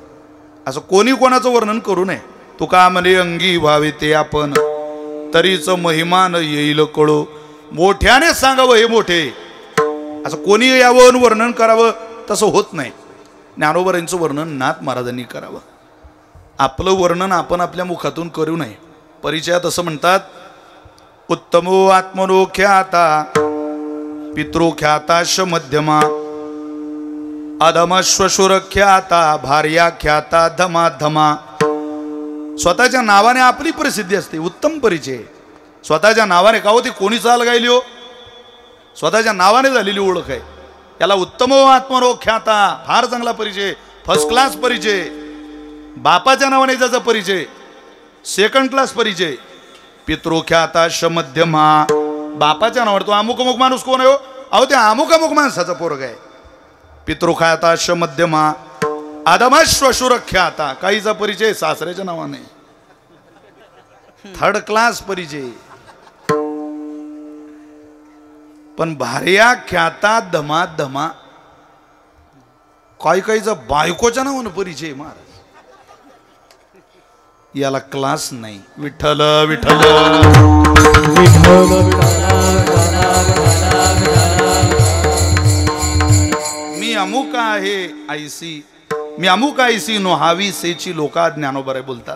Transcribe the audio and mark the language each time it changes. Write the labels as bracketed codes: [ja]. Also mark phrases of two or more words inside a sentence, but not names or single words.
[mr] असं कोणी कोणाचं वर्णन करू नये. तुका म्हणे अंगी व्हावे ते आपण, तरीच महिमान येईल कळो. मोठ्याने सांगावं हे मोठे, असं कोणी यावं वर्णन करावं तसं होत नाही. ज्ञानोबरांचं वर्णन नाथ महाराजांनी करावं. आपलं वर्णन आपण आपल्या मुखातून करू नये. परिचयात असं म्हणतात, [sa] उत्तमो आत्मनो ख्याता पितृ ख्याताश मध्यमा, अधमश्वशुर ख्याता भार्या ख्याता धमा धमा. [mr] स्वतःच्या नावाने आपली प्रसिद्धी असते, उत्तम परिचय. स्वतःच्या नावाने का होती, कोणी चाल गायली हो, स्वतःच्या नावाने झालेली ओळख आहे. याला [sa] उत्तमो आत्मनो ख्याता, [mr] फार चांगला परिचय, [en] first class [mr] परिचय. बापाच्या नावाने त्याचा परिचय, [en] second class [mr] परिचय. [sa] पितृख्याताश मध्यमा, [mr] बापाच्या नावावर तो अमुक अमुक माणूस कोण आहे हो, अहो ते अमुक अमुक माणसाचा पोरग आहे. [sa] पितृख्याताश मध्यमा, अधमश्वशुर ख्याता, [mr] काहीचा परिचय सासऱ्याच्या नावाने, [en] third class [mr] परिचय. पण [sa] भार्या ख्याता धमा धमा, [mr] काही काहीचा बायकोच्या नावानं परिचय महाराज. याला क्लास नाही. विठ्ठल विठ्ठल मी अमुक आहे आयसी, मी अमुक आयसी नोहावी सेची लोका ज्ञानोबरे बोलतात.